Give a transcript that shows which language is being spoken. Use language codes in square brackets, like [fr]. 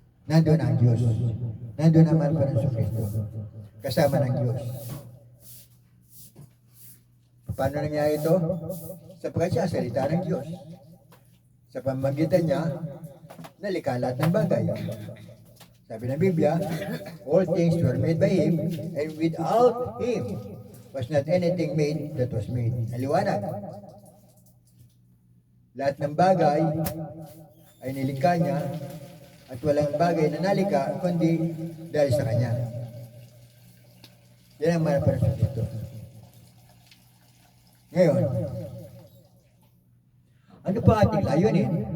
[tl] Nandoon ang Diyos. Nandoon naman pa ng Kristo. Kasama ng Diyos. Paano nangyari ito? Sapagkat siya salita ng Diyos. Sa pamamagitan niya, nalikha lahat ng bagay. Sabi ng Biblia, [en] all things were made by Him, and without Him was not anything made that was made. [tl] Aliwanag. Lahat ng bagay ay nilikha niya, at walang bagay na nalikha kundi dahil sa Kanya. Yan ang mahal Panginoon Kristo. Ngayon, ano pa ating layunin?